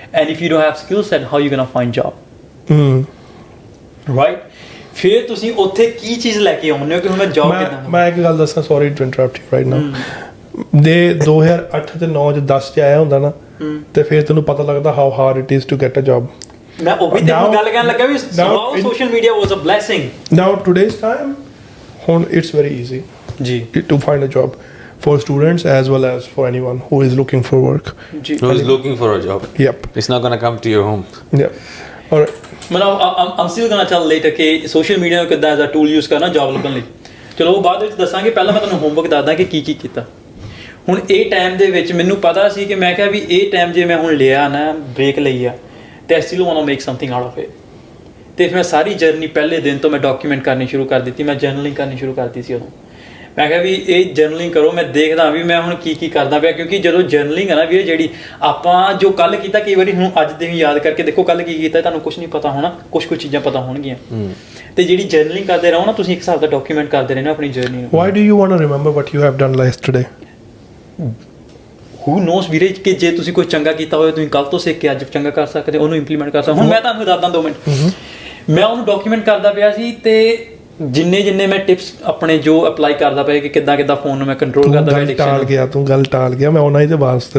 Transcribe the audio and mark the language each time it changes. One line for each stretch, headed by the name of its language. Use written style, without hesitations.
English: and if you don't have skills then how you gonna find job right
Punjabi: ਫਿਰ ਤੁਸੀਂ ਉੱਥੇ ਕੀ ਚੀਜ਼ ਲੈ ਕੇ ਆਉਂਦੇ ਹੋ ਕਿ ਹੁਣ ਮੈਂ ਜੌਬ ਕਿੱਦਾਂ ਮੈਂ ਇੱਕ ਗੱਲ ਦੱਸਾਂ
English: sorry to interrupt you right now
Punjabi: ਦੇ 2008 ਤੇ 9 ਚ 10 ਚ ਆਇਆ ਹੁੰਦਾ ਨਾ ਤੇ ਫਿਰ ਤੈਨੂੰ ਪਤਾ ਲੱਗਦਾ
English: how hard it is to get a job
Punjabi: ਮੈਂ ਉਹ ਵੀ ਤੈਨੂੰ ਗੱਲ ਕਰਨ ਲੱਗਾ ਵੀ ਸੋਸ਼ਲ ਮੀਡੀਆ
English: Was a blessing now today's time ਹੁਣ it's very easy ਜੀ to find a job for students as well as for anyone who is looking for work. Who is looking for a job. Yep. It's not gonna come to your home. Yep. All right.
Punjabi: ਮਤਲਬ
English: I'm still gonna tell later
Punjabi: ਕਿ social media ਨੂੰ ਕਿੱਦਾਂ
English: as a tool use
Punjabi: ਕਰਨਾ job ਲੱਭਣ ਲਈ। ਚਲੋ ਉਹ ਬਾਅਦ ਵਿੱਚ ਦੱਸਾਂਗੇ, ਪਹਿਲਾਂ ਮੈਂ ਤੁਹਾਨੂੰ ਹੋਮਵਰਕ ਦੱਸਦਾ ਕਿ ਕੀ ਕੀਤਾ। ਹੁਣ ਇਹ ਟਾਈਮ ਦੇ ਵਿੱਚ ਮੈਨੂੰ ਪਤਾ ਸੀ ਕਿ ਮੈਂ ਕਿਹਾ ਵੀ ਇਹ ਟਾਈਮ ਜੇ ਮੈਂ ਹੁਣ ਲਿਆ ਨਾ, ਬ੍ਰੇਕ ਲਈ ਆ, ਤੇ
English: I still want to make something out of it.
Punjabi: ਤੇ ਮੈਂ ਸਾਰੀ ਜਰਨੀ ਪਹਿਲੇ ਦਿਨ ਤੋਂ ਮੈਂ ਡਾਕੂਮੈਂਟ ਕਰਨੀ ਸ਼ੁਰੂ ਕਰ ਦਿੱਤੀ, ਮੈਂ ਜਰਨਲਿੰਗ ਕਰਨੀ ਸ਼ੁਰੂ ਕਰਤੀ ਸੀ ਉਦੋਂ। ਮੈਂ ਕਿਹਾ ਵੀ ਇਹ ਜਰਨਲਿੰਗ ਕਰੋ, ਮੈਂ ਦੇਖਦਾ ਵੀ ਮੈਂ ਹੁਣ ਕੀ ਕਰਦਾ ਪਿਆ, ਕਿਉਂਕਿ ਜਦੋਂ ਜਰਨਲਿੰਗ ਹੈ ਨਾ ਵੀਰੇ, ਜਿਹੜੀ ਆਪਾਂ ਜੋ ਕੱਲ ਕੀਤਾ, ਕਈ ਵਾਰੀ ਹੁਣ ਅੱਜ ਦੇ ਵੀ ਯਾਦ ਕਰਕੇ ਦੇਖੋ ਕੱਲ ਕੀ ਕੀਤਾ, ਤੁਹਾਨੂੰ ਕੁਝ ਨਹੀਂ ਪਤਾ ਹੋਣਾ, ਕੁਝ ਚੀਜ਼ਾਂ ਪਤਾ ਹੋਣਗੀਆਂ। ਤੇ ਜਿਹੜੀ ਜਰਨਲਿੰਗ ਕਰਦੇ ਰਹੋ ਨਾ ਤੁਸੀਂ, ਇੱਕ ਹਿਸਾਬ ਦਾ ਡਾਕੂਮੈਂਟ ਕਰਦੇ ਰਹਿਣਾ ਆਪਣੀ ਜਰਨੀ ਨੂੰ।
English: Why do you want to remember what you have done yesterday? Who knows
Punjabi: ਵੀਰੇ, ਕਿ ਜੇ ਤੁਸੀਂ ਕੋਈ ਚੰਗਾ ਕੀਤਾ ਹੋਵੇ ਤੁਸੀਂ ਕੱਲ ਤੋਂ ਸਿੱਖ ਕੇ ਅੱਜ ਚੰਗਾ ਕਰ ਸਕਦੇ, ਉਹਨੂੰ ਇੰਪਲੀਮੈਂਟ ਕਰ ਸਕਦੇ। ਹੁਣ ਮੈਂ ਤੁਹਾਨੂੰ ਦੱਸਦਾ 2 ਮਿੰਟ, ਮੈਂ ਉਹਨੂੰ ਡਾਕੂਮੈਂਟ ਕਰਦਾ ਪਿਆ ਸੀ, ਤੇ ਜਿੰਨੇ ਮੈਂ ਟਿਪਸ ਆਪਣੇ ਜੋ ਅਪਲਾਈ ਕਰਦਾ ਪਿਆ ਕਿ ਕਿੱਦਾਂ ਫੋਨ ਨੂੰ ਮੈਂ ਕੰਟਰੋਲ ਕਰਦਾ ਪਿਆ, ਤੂੰ ਗੱਲ ਟਾਲ ਗਿਆ, ਮੈਂ ਉਹਨਾਂ ਹੀ ਤੇ ਵਾਸਤੇ